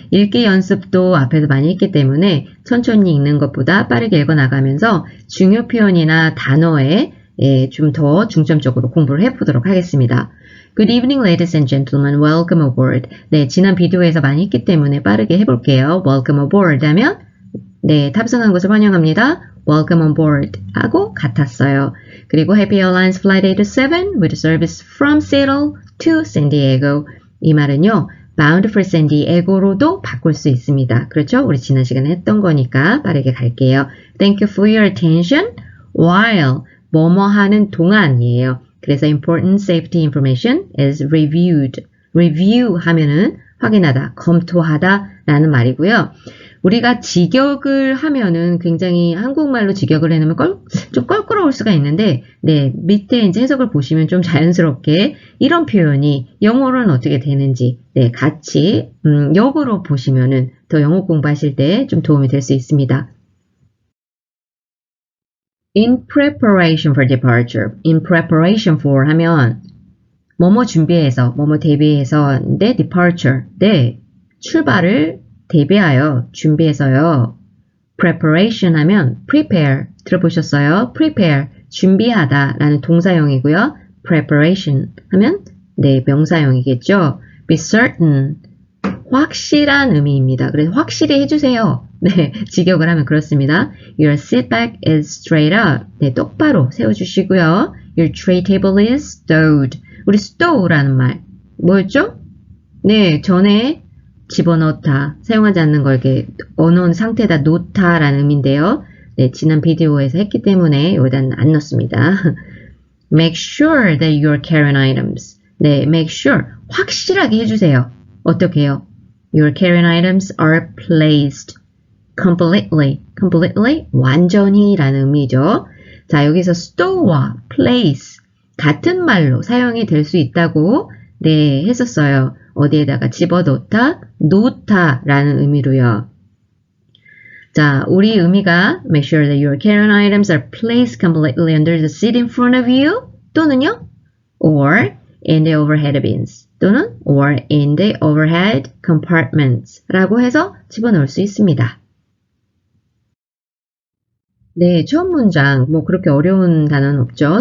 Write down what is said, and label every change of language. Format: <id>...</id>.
<ko>읽기 연습도 앞에서 많이 했기 때문에 천천히 읽는 것보다 빠르게 읽어 나가면서 중요 표현이나 단어에 좀 더 중점적으로 공부를 해보도록 하겠습니다.</ko> <en>Good evening, ladies and gentlemen. Welcome aboard.</en> <ko>네, 지난 비디오에서 많이 했기 때문에 빠르게 해볼게요.</ko> <en>Welcome aboard</en> <ko>하면, 탑승한 것을 환영합니다.</ko> <en>Welcome on board</en> <ko>하고 같았어요. 그리고</ko> <en>Happy Airlines Flight 827 with service from Seattle to San Diego.</en> <ko>이 말은요,</ko> <en>bound for San Diego</en> <ko>로도 바꿀 수 있습니다. 그렇죠? 우리 지난 시간에 했던 거니까 빠르게 갈게요.</ko> <en>Thank you for your attention.</en> <ko>While 뭐뭐 하는 동안이에요. 그래서</ko> <en>important safety information is reviewed.</en> <ko>review 하면은 확인하다, 검토하다 라는 말이고요. 우리가 직역을 하면은 굉장히 한국말로 직역을 해놓으면 좀 껄끄러울 수가 있는데, 밑에 이제 해석을 보시면 좀 자연스럽게 이런 표현이 영어로는 어떻게 되는지, 같이, 역으로 보시면은 더 영어 공부하실 때 좀 도움이 될 수 있습니다.</ko> <en>In preparation for departure. In preparation for</en> <ko>하면 뭐뭐 준비해서, 뭐뭐 대비해서, 네, departure, 네, 출발을 대비하여, 준비해서요. preparation 하면 prepare, 들어보셨어요? prepare, 준비하다 라는 동사형이고요. preparation 하면 네, 명사형이겠죠.</ko> <en>be certain,</en> <ko>확실한 의미입니다. 그래서 확실히 해주세요. 네, 직역을 하면 그렇습니다.</ko> <en>Your seat back is straight up.</en> <ko>네, 똑바로 세워주시고요.</ko> <en>Your tray table is stowed.</en> <ko>우리 stow라는 말 뭐였죠? 네, 전에 집어넣다, 사용하지 않는 걸 이렇게 어놓은 상태에다 놓다라는 의미인데요. 네, 지난 비디오에서 했기 때문에 여기다 안 넣습니다.</ko> <en>Make sure that you are carrying items.</en> <ko>네,</ko> <en>make sure,</en> <ko>확실하게 해주세요. 어떻게 해요?</ko> <en>Your carrying items are placed completely,</en> <ko>완전히 라는 의미죠. 자, 여기서 stow와 place 같은 말로 사용이 될 수 있다고 네, 했었어요. 어디에다가 집어넣다, 놓다 라는 의미로요. 자, 우리 의미가</ko> <en>make sure that your carrying items are placed completely under the seat in front of you</en> <ko>또는요,</ko> <en>or in the overhead bins</en> <ko>또는</ko> <en>or in the overhead compartments</en> <ko>라고 해서 집어넣을 수 있습니다. 네, 처음 문장 뭐 그렇게 어려운 단어는 없죠.</ko>